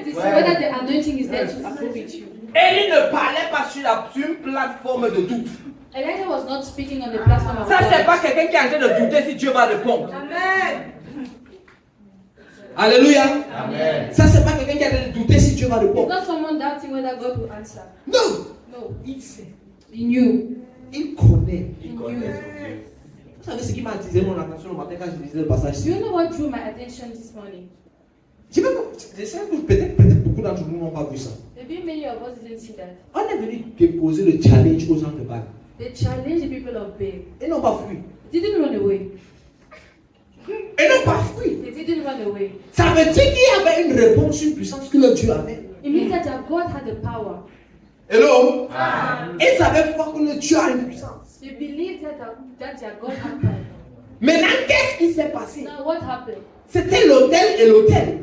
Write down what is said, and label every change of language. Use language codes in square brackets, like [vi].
[en] It is whether the anointing is there to approve with you. [fr] Élie ne parlait pas sur une plateforme de doute. [en] Elijah was not speaking on the platform of [fr] Ça, c'est [en] God. [fr] pas quelqu'un qui est en train de douter si Dieu va répondre. Alléluia. Amen. Ça, c'est pas quelqu'un qui est en train de douter si Dieu va [en] It's [fr] répondre. [en] not someone doubting whether God will answer. [fr] Non. [en] No, [fr] Il sait. [en] he knew. [fr] Il connaît. [en] He knew. [fr] Vous savez ce qui m'a attisé mon attention le matin quand je lisais le passage. [en] Do you know what drew my attention this morning? [fr] Je sais que peut-être beaucoup d'entre vous n'ont pas vu ça. [en] Maybe many of us didn't see that. [fr] On est venu déposer le challenge aux gens de Baal. [en] They challenged the people of Baal. [fr] Ils n'ont pas fui. [en] They didn't run away. [fr] Ils n'ont pas fui. [en] They didn't run away. [fr] Ça veut dire qu'il y avait une réponse, une puissance que le Dieu avait. [en] It means that their God had the power. Hello? [fr] Ils savaient pas que le Dieu a une puissance. [en] They believed that their God had power. [fr] Maintenant, qu'est-ce qui s'est passé? [en] Now what happened? [fr] C'était l'autel et l'autel.